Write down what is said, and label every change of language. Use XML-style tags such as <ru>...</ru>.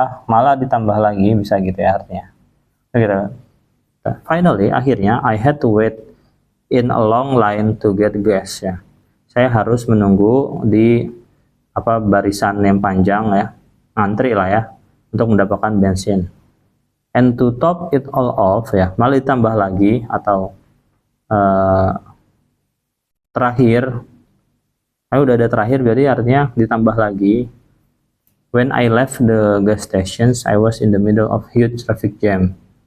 <id>Malah ditambah lagi, bisa gitu ya artinya. Gitu.</id> <en>Finally,</en> <id>akhirnya,</id> <en>I had to wait in a long line to get gas ya.</en> <id>Saya harus menunggu di barisan yang panjang ya, ngantri lah ya, untuk mendapatkan bensin.</id> <en>And to top it all off</en> <id>ya, malah ditambah lagi atau terakhir, udah ada terakhir berarti artinya ditambah lagi.</id> <en>When I left the gas stations, I was in the middle of huge traffic jam.</en>